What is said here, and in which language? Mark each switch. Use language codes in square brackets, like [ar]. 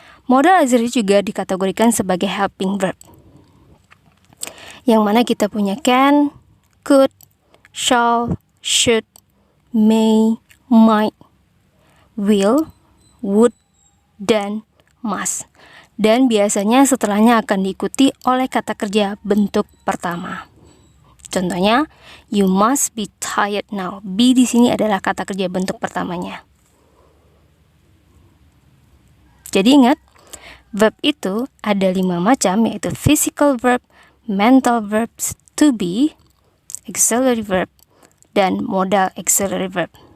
[id] Modal auxiliary juga dikategorikan sebagai helping verb. Yang mana kita punya can, could, shall, should, may, might, will, would, dan must. Dan biasanya setelahnya akan diikuti oleh kata kerja bentuk pertama. [en] Contohnya, you must be tired now. [id] Be di sini adalah kata kerja bentuk pertamanya. Jadi ingat, verb itu ada 5 macam, yaitu physical verb, mental verbs, to be, auxiliary verb, dan modal auxiliary verb.